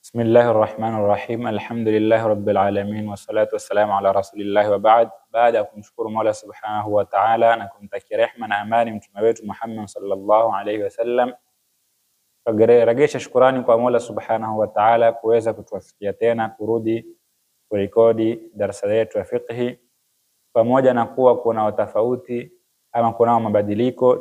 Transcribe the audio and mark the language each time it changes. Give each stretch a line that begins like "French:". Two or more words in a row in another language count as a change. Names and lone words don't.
Arabic: بسم الله الرحمن الرحيم. الحمد لله رب العالمين والصلاة والسلام على رسول الله وبعد.
Swahili: Baada ya kumshukuru Mola
Arabic: سبحانه وتعالى
Swahili: na kumtakia rehma na amani mtume wetu Muhammad
Arabic: صلى الله عليه وسلم,
Swahili: tugeregesha shukrani kwa Mola
Arabic: سبحانه وتعالى
Swahili: kuweza kutuwafikia tena kurudi kurekodi darasa yetu ya fiqh, pamoja na kuwa kuna tofauti ama kuna mabadiliko.